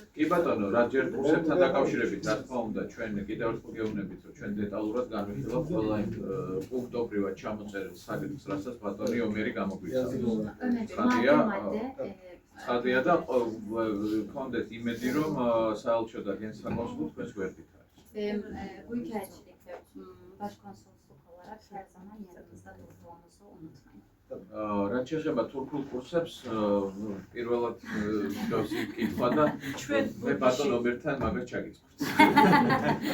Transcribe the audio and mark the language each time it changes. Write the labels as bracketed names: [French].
[Georgian] კი ბატონო, რაჯერ კურსებთან დაკავშირებით, რა თქმა უნდა, ჩვენ კიდევ ერთხელ გეუბნებით, რომ ჩვენ დეტალურად განვიხილავთ ყველა იმ პუნქტობრივად ჩამოწერილ საკითხს, რასაც ბატონი ომერი გამოგვიცავდა. [Turkish] Ömer Bey, [Georgian] ხადია და გქონდეთ იმედი, რომ საელჩო და გენსაკონსულო თქვენს გვერდით არის. [Turkish] Büyükelçilik ve başkonsolosluk olarak her zaman yanımızda durduğumuzu unutmayın. [Georgian] რაც შეეხება თურქულ კურსებს, პირველად მსგავსი კითხვა და მე ბატონ ომერთან მაგას ჩაგიწყობთ.